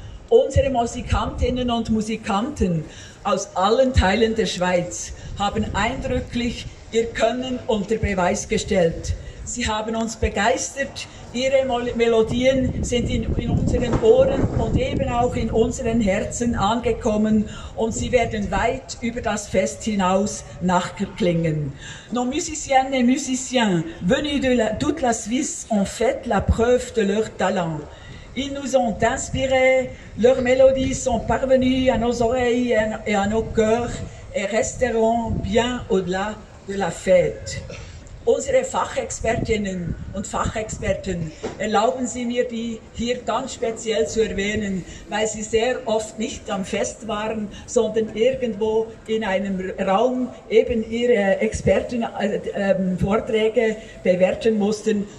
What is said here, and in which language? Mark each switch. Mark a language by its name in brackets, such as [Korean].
[German] Unsere Musikantinnen und Musikanten aus allen Teilen der Schweiz haben eindrücklich ihr Können unter Beweis gestellt. Sie haben uns begeistert, ihre Melodien sind in unseren Ohren und eben auch in unseren Herzen angekommen und sie werden weit über das Fest hinaus nachklingen. [French] Nos musiciennes et musiciens venus de toute la Suisse ont fait la preuve de leur talent. Ils nous ont inspirés, leurs mélodies sont parvenues à nos oreilles et à nos cœurs et resteront bien au-delà de la fête. [German] Unsere Fachexpertinnen und Fachexperten, erlauben Sie mir, die hier ganz speziell zu erwähnen, weil sie sehr oft nicht am Fest waren, sondern irgendwo in einem Raum eben ihre Expertenvorträge bewerten mussten.